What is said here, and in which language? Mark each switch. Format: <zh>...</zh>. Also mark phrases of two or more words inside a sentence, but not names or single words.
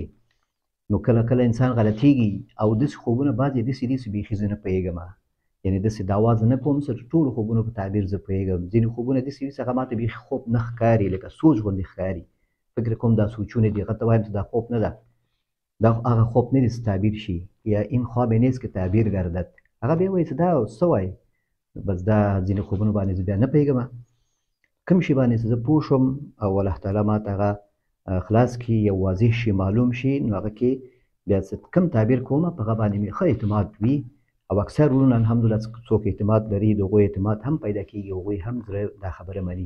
<ps>نو کله کله انسان غلطیږي او داسې خوبونه بعضې داسې بیخي زه نه پوهېږم، یعنې داسې دعوا زه نه کوم چې ټولو خوبونو په تعبیر زه پوهېږم. ځینې خوبونه داسې وي چې هغه ماته بیخي خوب نه ښکاري، لکه سوچ غوندې ښکاري. فکر کوم دا سوچونه دي، هغه ته وایم چې دا خوب نه ده، دا هغه خوب نه دی چې تعبیر شي،</ps> <fa>یا این خواب نیست که تعبیر گردد.</fa> <ps>هغه بیا وایي چې دا څه وایي، بس دا ځینې خوبونو باندې زه بیا نه پوهېږم. کوم شي باندې چې زه پوه شم او الله تعالی ماته هغه خلاص کړي، یو واضح شي، معلوم شي، نو هغه کې بیا چې کوم تعبیر کوم په هغه باندې مې ښه اعتماد وي. او اکثر وروڼه الحمدلله څوک اعتماد لري، د هغوی اعتماد هم پیدا کېږي، هغوی هم زړه دا خبره مني.</ps>